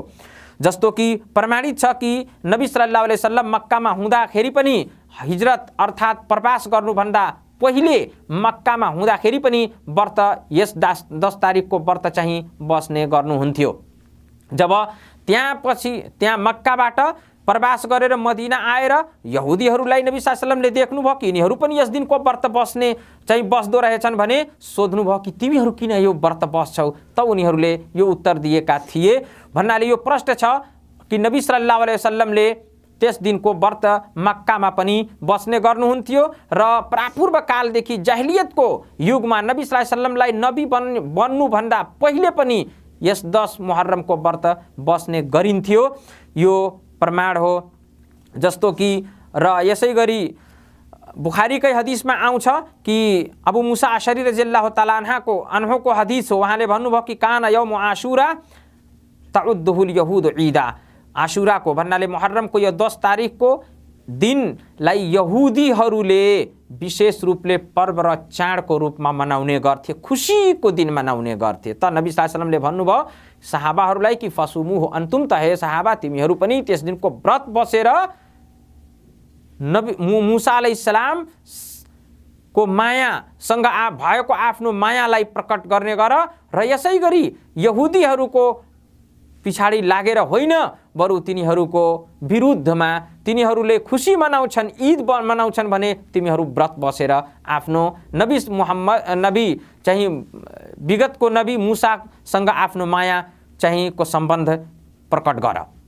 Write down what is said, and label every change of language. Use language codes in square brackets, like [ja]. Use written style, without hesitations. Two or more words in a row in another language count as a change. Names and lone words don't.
[ne] जस्तो कि प्रमाणित छ कि नबी [ar] صلى الله عليه وسلم [ne] मक्कामा हुँदाखेरि पनि हिजरत अर्थात् प्रवास गर्नुभन्दा पहिले मक्कामा हुँदाखेरि पनि व्रत यस 10 तारिकको व्रत चाहिँ बस्ने गर्नुहुन्थ्यो। जब त्यहाँ मक्काबाट प्रवास गरेर मदीना आएर यहुदीहरूलाई नबी [ar] صلى الله عليه وسلم [ne] देख्नुभयो कि यिनीहरू पनि यस दिनको व्रत बस्ने चाहिँ बस्दो रहेछन् भने सोध्नुभयो कि तिमीहरू किन यो व्रत बस्छौ? त उनीहरूले यो उत्तर दिएका थिए। भन्नाले यो प्रश्न छ कि नबी [ar] صلى الله عليه وسلم [ne] त्यस दिनको व्रत मक्कामा पनि बस्ने गर्नुहुन्थ्यो र प्रापूर्व कालदेखि जाहिलियतको युगमा नबी [ar] صلى الله عليه وسلم [ne] नबी बन्नुभन्दा पहिले पनि यस 10 मुहर्रमको व्रत बस्ने गरिन्थ्यो। यो प्रमाण हो। जस्तो कि र यसै गरी बुखारीकै हदिसमा आउँछ कि अबू मूसा अशरी [ar] رضي الله تعالى عنه [ne] हदिस हो। उहाँले भन्नुभयो कि [ar] كان يوم عاشوراء تعده اليهود عيدا. [ne] आशुराको भन्नाले मुहर्रमको यो 10 तारिकको दिनलाई यहुदीहरूले विशेष रूपले पर्व र चाडको रूपमा मनाउने गर्थे, खुसीको दिन मनाउने गर्थे। त नबी [ar] صلى الله عليه وسلم [ne] भन्नुभयो सहाबाहरूलाई कि [ar] فصوموه أنتم [ne] त हे सहाबा तिमीहरू पनि त्यस दिनको व्रत बसेर नबी मूसा अलैहिस्सलाम को मायासँग भएको आफ्नो मायालाई प्रकट गर्ने गर र यसै गरी यहुदीहरूको पिछाडी लागेर होइन बरु तिनीहरूको विरुद्धमा तिनीहरूले खुसी मनाउँछन्, ईद मनाउँछन् भने तिमीहरू व्रत बसेर आफ्नो नबी चाहिँ विगतको नबी मूसासँग आफ्नो माया चाहिँ को सम्बन्ध प्रकट गर।